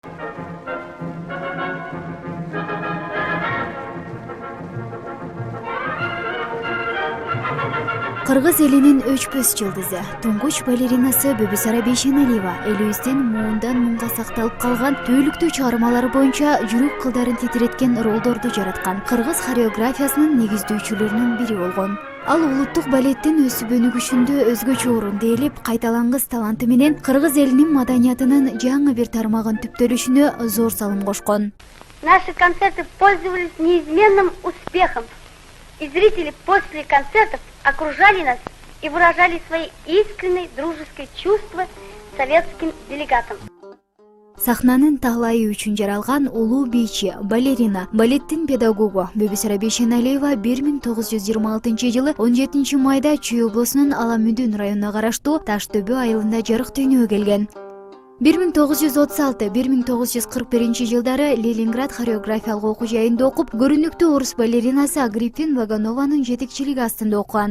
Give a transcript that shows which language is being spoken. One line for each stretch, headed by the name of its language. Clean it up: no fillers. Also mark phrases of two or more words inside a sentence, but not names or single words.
Kyrgyz: Кыргыз элинин өчпөс жылдызы, туңгуч балеринасы Бибисара Бейшеналиева элибиздин муундан муунга сакталып калган түбөлүктүү чыгармалары боюнча жүрөк кылдарын титиреткен ролдорду жараткан кыргыз хореографиясынын негиздөөчүлөрүнүн бири болгон. Ал улуттук балеттин өсүп өнүгүшүндө өзгөчө орунду ээлеп, кайталангыс таланты менен кыргыз элинин маданиятынын жаңы бир тармагын түптөлүшүнө зор салым кошкон.
Russian: Наши концерты пользовались неизменным успехом, и зрители после концертов окружали нас и выражали свои искренние дружеские чувства советским делегатам.
Kyrgyz: Сахнанын таалайы үчүн жаралган улуу бийчи, балерина, балеттин педагогу Бибисара Бейшеналиева 1926 жылы 17 майда Чүй облусунун Ала Мүдүн районуна караштуу Таш-Төбө айылында жарык дүйнөгө келген. 1936-1941 жылдары Ленинград хореографиялык окуу жайында окуп, көрүнүктүү орус балеринасы Агриппин Ваганованын жетекчилиги астында окуган.